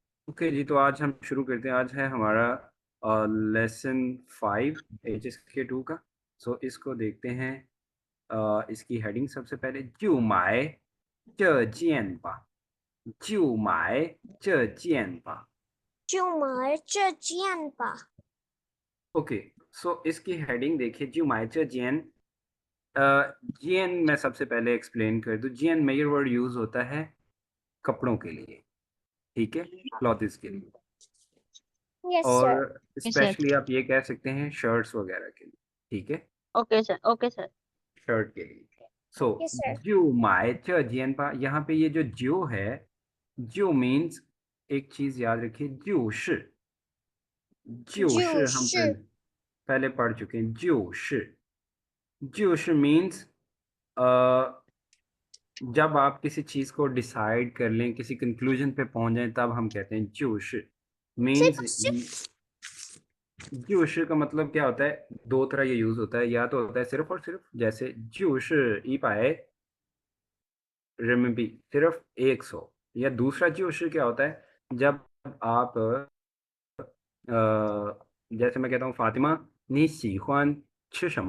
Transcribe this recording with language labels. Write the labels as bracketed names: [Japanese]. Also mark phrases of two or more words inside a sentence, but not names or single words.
[Hindi] ओके जी, तो आज हम शुरू करते हैं। आज है हमारा लेसन 5 HSK 2 का। सो इसको देखते हैं। इसकी हेडिंग सबसे पहले, [Chinese] 就买这件吧，就买这件吧। 就买这件吧。 [Hindi] ओके, सो इसकी हेडिंग देखिए, [Chinese] 就买这件। [Hindi] जियन मैं सबसे पहले एक्सप्लेन कर दूं। जियन में ये वर्ड यूज होता है कपड़ों के लिए, ठीक है, क्लॉथ्स के लिए। [English] Yes, [Hindi] और [English] sir. [Hindi] ओके सर। स्पेशली आप ये कह सकते हैं शर्ट्स वगैरह के लिए, ठीक है, ओके सर। ओके सर। शर्ट के लिए। सो [English] Yes, sir. [Chinese] 就买这件吧, [Hindi] यहाँ पे ये जो है, जो मीन्स, एक चीज याद रखिए, जो हम [Chinese] 就是 [Hindi] पहले पढ़ चुके हैं। जो मीन्स जब आप किसी चीज को डिसाइड कर लें, किसी कंक्लूजन पे पहुंच जाएं, तब हम कहते हैं जोश। [Chinese] 这 [Hindi] मीन्स [Chinese] 个是 [Hindi] जोश का मतलब क्या होता है, दो तरह ये यूज होता है। या तो होता है सिर्फ और सिर्फ, जैसे [Chinese] 就一百人民币, [Hindi] सिर्फ 100। या दूसरा जोश क्या होता है, जब आप जैसे मैं कहता हूँ, फातिमा [Chinese] 你喜欢吃什么.